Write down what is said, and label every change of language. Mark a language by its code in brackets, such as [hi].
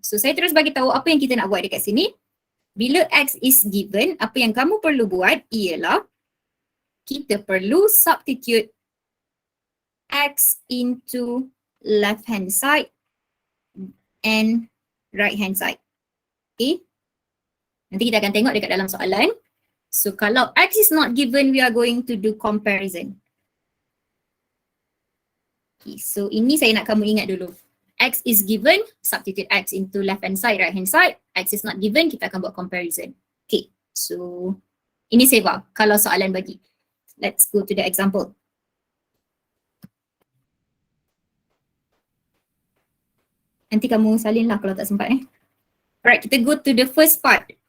[ms] So saya terus bagi tahu apa yang kita nak buat dekat sini. Bila X is given, apa yang kamu perlu buat ialah kita perlu [en] substitute X into left hand side [ms] and right hand side. Okay. Nanti kita akan tengok dekat dalam soalan. [en] So kalau X is not given, we are going to do comparison. [ms] Okay, so ini saya nak kamu ingat dulu. [en] X is given, substitute X into left hand side, right hand side. X is not given, [ms] kita akan buat comparison. Okay, so ini seva kalau soalan bagi. [en] Let's go to the example. [ms] Nanti kamu salin lah kalau tak sempat Alright, kita [en] go to the first part.